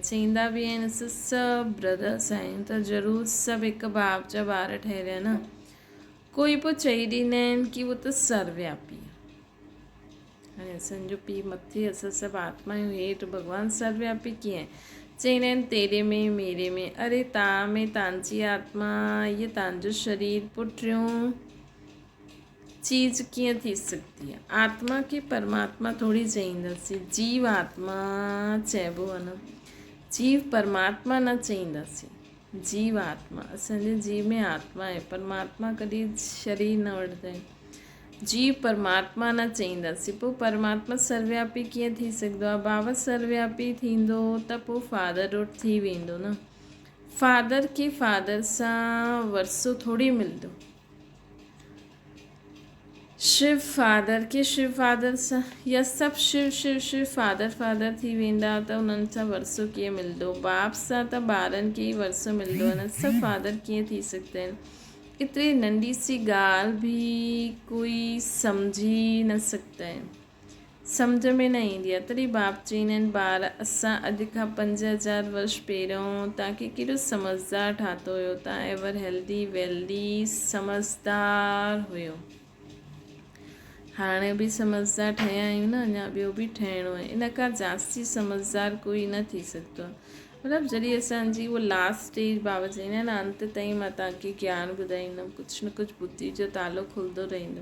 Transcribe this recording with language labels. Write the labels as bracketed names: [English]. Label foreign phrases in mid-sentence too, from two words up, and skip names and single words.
[Sindhi] चईंदा बि आहिनि असां सभु ब्रदर्स आहियूं, त ज़रूरु सभु हिकु बाप जा ॿार ठहिया न। कोई पोइ चई ॾींदा आहिनि कि उहो त सर्वव्यापी आहे। हाणे असांजो पीउ मथे, असां सभु आत्माऊं हेठि, भॻवानु सर्वव्यापी कीअं आहे? चईंदा आहिनि [Hindi] तेरे में मेरे में। [Sindhi] अरे तव्हां में तव्हांजी आत्मा, इहे तव्हांजो शरीर, पोइ टियों चीज़ कीअं थी सघंदी आहे? आत्मा खे परमात्मा थोरी चईंदासीं, जीव आत्मा चइबो आहे न। जीव परमात्मा न चईंदासीं, जीव आत्मा। असांजे जीव में आत्मा आहे, परमात्मा कॾहिं शरीर न वठंदा आहिनि। जीव परमात्मा न चईंदासीं, पोइ परमात्मा सर्वव्यापी कीअं थी सघंदो आहे? बाबा सर्वव्यापी थींदो त पोइ [English] father root [Sindhi] थी वेंदो न। फादर खे फादर सां वरसो थोरी मिलंदो। शिव फादर खे शिव फादर सां, या सभु शिव शिव शिव [English] father father [Sindhi] थी वेंदा त उन्हनि सां वरसो कीअं मिलंदो? बाप सां त ॿारनि खे ई वरसो मिलंदो आहे न, सभु फादर कीअं थी सघंदा आहिनि? एतिरी नंढी सी ॻाल्हि बि कोई सम्झी न सघंदा आहिनि, सम्झ में न ईंदी आहे। तॾहिं बाप चईंदा आहिनि ॿार असां अॼु खां 5000 वर्ष पहिरियों तव्हांखे केॾो समझदार ठातो हुयो, तव्हां [English] ever healthy wealthy [Sindhi] समझदार हुयो। हाणे बि समझदार ठहिया आहियूं न, अञा ॿियो बि ठहिणो आहे। इन खां जास्ती समझदार कोई न थी सघंदो आहे। मतिलबु जॾहिं असांजी उहा [English] last stage [Sindhi] बाबा चईंदा आहिनि अंत ताईं मां तव्हांखे ज्ञान ॿुधाईंदुमि, कुझु न कुझु बुद्धि जो तालो खुलंदो रहंदो।